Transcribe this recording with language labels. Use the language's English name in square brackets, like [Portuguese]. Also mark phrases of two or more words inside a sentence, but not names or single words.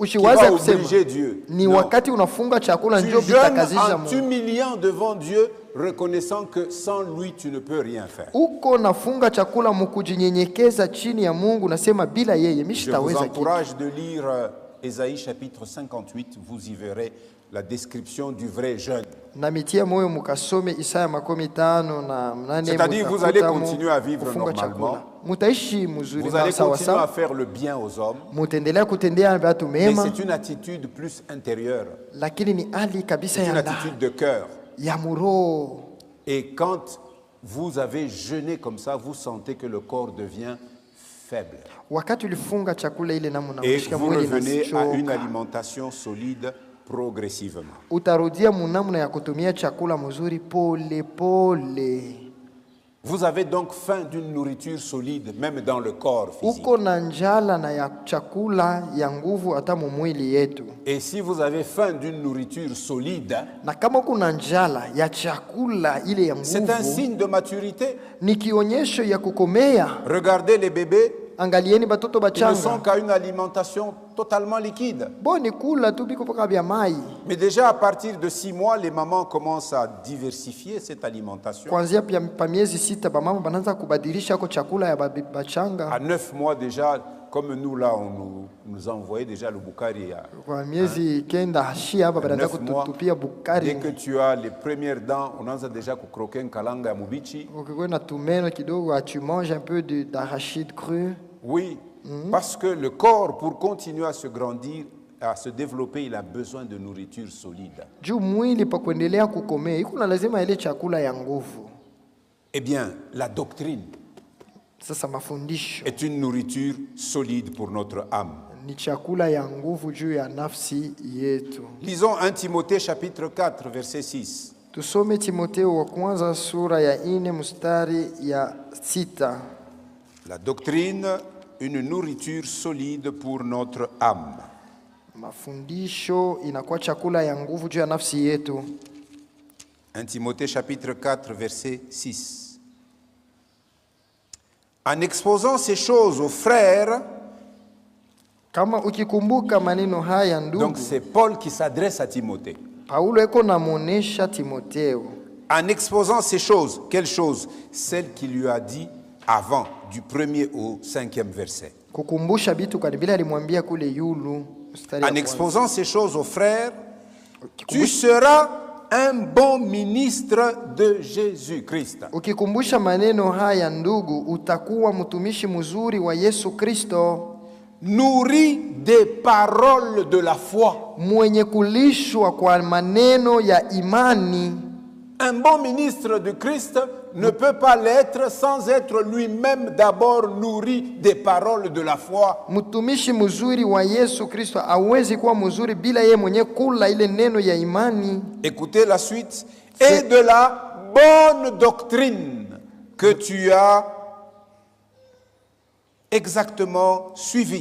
[Swahili] Usiwaze [French] va [Swahili] kusema [French] obliger Dieu. [Swahili] ni [French] Non. [Swahili] wakati unafunga chakula [French] Tu [Swahili] ndio [French] jeûnes [Swahili] vitakazisha [French] en [Swahili] Mungu. [French] t'humiliant devant Dieu, reconnaissant que sans lui, tu ne peux rien faire. [Swahili] Uko nafunga chakula mukujinyenyekeza chini ya Mungu, nasema bila yeye mimi [French] Je vous [Swahili] sitaweza kitu. [French] encourage de lire Ésaïe chapitre 58, vous y verrez la description du vrai jeûne. [Swahili] Namitia moyo mukasome Isaya 15 na 8. [French] C'est-à-dire, vous allez continuer à vivre normalement. [Swahili] Mutaishi mzuri [French] Vous [Swahili] na [French] allez [Swahili] sawa [French] continuer à [Swahili] sawa. [French] faire le bien aux hommes, [Swahili] Mutaendelea kutendea watu [French] mais [Swahili] mema, [French] c'est une attitude plus intérieure, [Swahili] lakini ni hali kabisa [French] c'est une [Swahili] ya [French] attitude [Swahili] ndani [French] de cœur. [Swahili] ya muroho. [French] Et quand vous avez jeûné comme ça, vous sentez que le corps devient faible. [Swahili] Wakati ulifunga chakula ile namna [French] Et [Swahili] unashika [French] vous [Swahili] mwili [French] revenez à une [Swahili] unachoka, [French] alimentation solide progressivement. [Swahili] utarudia munamna ya kutumia chakula mzuri pole pole. [French] Vous avez donc faim d'une nourriture solide, même dans le corps physique. [Swahili] Uko na njala na ya chakula ya nguvu hata mu mwili yetu. [French] Et si vous avez faim d'une nourriture solide, [Swahili] Na kama kuna njala ya chakula ile ya [French] c'est un [Swahili] nguvu, [French] signe de maturité. [Swahili] ni kionyesho ya kukomea. [French] Regardez les bébés, [Swahili] Angalieni batoto [French] ils ne sont [Swahili] bachanga, [French] qu'à une alimentation totalement liquide. [Swahili] boni kula tu biko paka bya mai. [French] Mais déjà à partir de 6 mois, les mamans commencent à diversifier cette alimentation. [Swahili] Kuanzia pia pa miezi 6 bamama banaanza kubadilisha ko chakula ya bachanga. [French] À 9 mois déjà, comme nous là, on nous a envoyé déjà le boukari. [Swahili] Kwa miezi kenda hashi hapa banaanza [French] 9 mois, [Swahili] kututupia [French] dès [Swahili] bukari. [French] que tu as les premières dents, on a déjà croqué un [Swahili] kalanga ya mubichi. Ukikwenda tumeno kidogo, [French] tu manges un peu d'arachide cru. Oui, parce que le corps, pour continuer à se grandir, à se développer, il a besoin de nourriture solide. [Swahili] Juu mwili pa kuendelea kukomea, iko na lazima ile chakula ya nguvu. [French] Eh bien, la doctrine [Swahili] Sasa mafundisho [French] est une nourriture solide pour notre âme. [Swahili] ni chakula ya nguvu juu ya nafsi yetu. [French] Lisons 1 Timothée chapitre 4 verset 6. [Swahili] Tusome Timotheo wa kwanza sura ya 4 mstari ya 6. [French] La doctrine, une nourriture solide pour notre âme. [Swahili] Mafundisho inakuwa chakula ya nguvu juu ya nafsi yetu. [French] 1 Timothée chapitre 4 verset 6. En exposant ces choses aux frères, [Swahili] Kama ukikumbuka maneno haya ndugu, [French] donc c'est Paul qui s'adresse à Timothée. [Swahili] Paulo eko namuonesha Timotheo. [French] En exposant ces choses, quelles choses? Celles qu'il lui a dit avant, du 1er au 5e verset. [Swahili] Kukumbusha bitu kanibila alimwambia kule yulu mstari ya [French] En [Swahili] kwanza. [French] exposant ces choses aux frères, tu seras un bon ministre de Jésus-Christ. [Swahili] Ukikumbusha maneno haya ndugu, utakuwa mtumishi mzuri wa Yesu Kristo, [French] Nourri des paroles de la foi. [Swahili] mwenye kulishwa kwa maneno ya imani. [French] Un bon ministre de Christ ne peut pas l'être sans être lui-même d'abord nourri des paroles de la foi. [Swahili] Mtumishi mzuri wa Yesu Kristo hawezi kuwa mzuri bila yeye mwenye kula ile neno ya imani. [French] Écoutez la suite. Et de la bonne doctrine que tu as exactement suivi.